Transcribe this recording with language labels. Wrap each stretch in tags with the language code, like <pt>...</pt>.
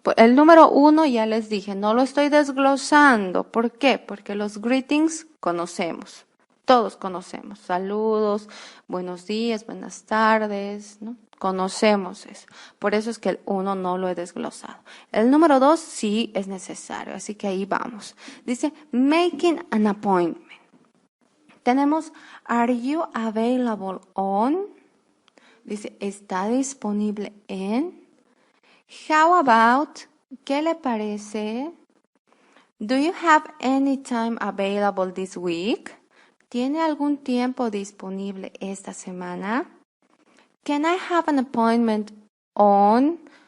<es>El número 1 ya les dije, no lo estoy desglosando. ¿Por qué? Porque los greetings conocemos. Todos conocemos. Saludos, buenos días, buenas tardes, ¿no? Conocemos eso. Por eso es que el 1 no lo he desglosado. El número 2 sí es necesario, así que ahí vamos.</es> <en>Dice, making an appointment. Tenemos, are you available on?</en> <es>Dice, ¿está disponible en?</es> <en>How about?</en> <es>¿Qué le parece?</es> <en>Do you have any time available this week?</en> <es>¿Tiene algún tiempo disponible esta semana?</es> <en>Can I have an appointment on?</en>